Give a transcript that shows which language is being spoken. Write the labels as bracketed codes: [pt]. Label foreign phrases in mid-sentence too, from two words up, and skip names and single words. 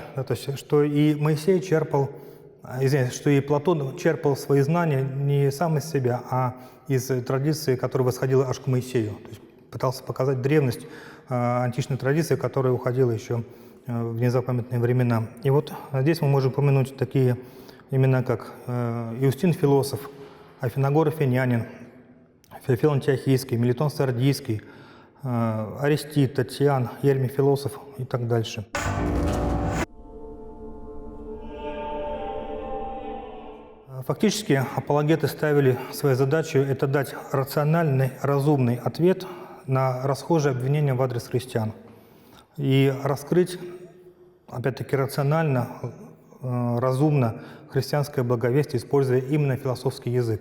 [ru] Да, то есть, что и Моисей черпал, что и Платон черпал свои знания не сам из себя, а из традиции, которая восходила аж к Моисею. То есть, пытался показать древность античной традиции, которая уходила еще в незапамятные времена. И вот здесь мы можем упомянуть такие имена, как Иустин Философ, Афиногор Афинянин, Феофил Антиохийский, Мелитон Сардийский, Аристид, Татьян, Ермий Философ и так дальше. Фактически апологеты ставили своей задачей это дать рациональный, разумный ответ на расхожие обвинения в адрес христиан и раскрыть, опять-таки, рационально, разумно христианское благовестие, используя именно философский язык.